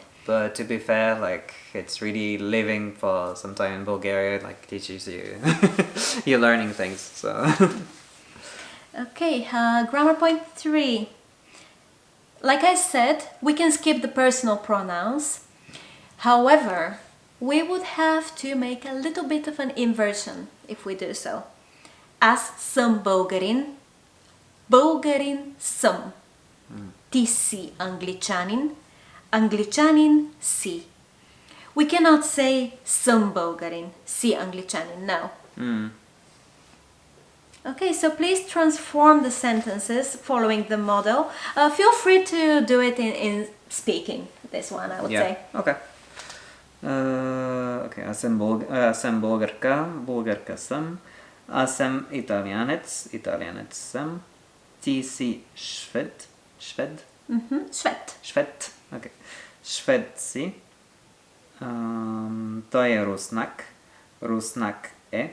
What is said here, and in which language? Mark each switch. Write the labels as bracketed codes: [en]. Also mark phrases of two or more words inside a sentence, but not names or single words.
[en] But to be fair, like, it's really living for some time in Bulgaria, like, teaches you you're learning things, so. Okay, grammar point 3. Like I said, we can skip the personal pronouns. However, we would have to make a little bit of an inversion if we do so. [bg] Аз съм българин, българин съм. Ти си англичанин, англичанин си. [en] We cannot say [bg] съм българин, си англичанин, [en] no. Okay, so please transform the sentences following the model. Feel free to do it in speaking, this one I would say. [bg] Okay. Okay, аз съм българка, българка съм. Аз съм италианец, италианец съм. Ти си швед, швед? Швед. Швед, окей. Швед си. Той е руснак, руснак е.